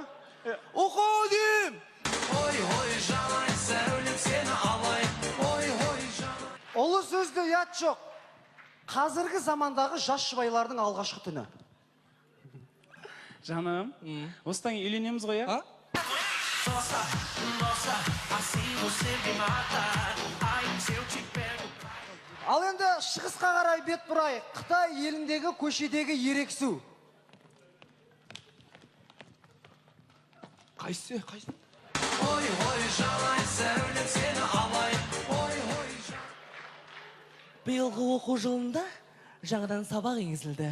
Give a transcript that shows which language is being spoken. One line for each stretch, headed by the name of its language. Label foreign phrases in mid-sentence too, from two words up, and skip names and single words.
Kazakh: Оқо дейм. Ой, ой, жанай, сәулем сені алай. Ой, ой, жанай. Ұлы сөзді ұят жоқ. Қазіргі замандағы жас жұбайлардың алғашқы түні. Жаным, осыдан кейін үйленеміз ғой, а?
Portuguese: Nossa, nossa, assim você me mata. Ai, se eu te pego.
Kazakh: Ал енді шығысқа қарай бет бұрайық. Қытай еліндегі көшедегі ерексу. Қайсы? Ой, ой, жанай, сәулем сені алай. Ой, ой, жанай. Биылғы оқу жылында жаңадан сабақ енгізілді.